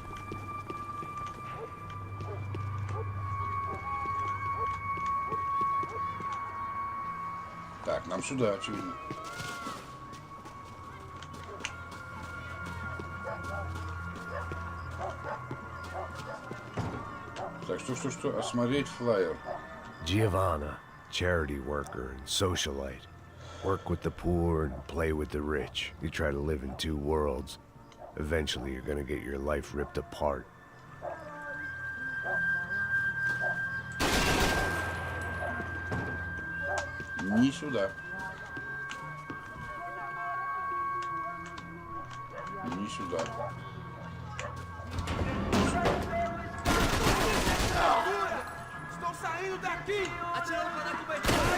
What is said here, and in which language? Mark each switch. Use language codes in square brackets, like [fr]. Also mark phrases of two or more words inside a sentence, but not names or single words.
[ru] Так, нам сюда, очевидно. Так, что? Осмотреть флаер. [en] Giovanna, charity worker and socialite. Work with the poor and play with the rich. You try to live in two worlds. Eventually, you're gonna get your life ripped apart. [ru] Не сюда. Не сюда. [pt] Estão saindo daqui! Atirando pra dar cobertura!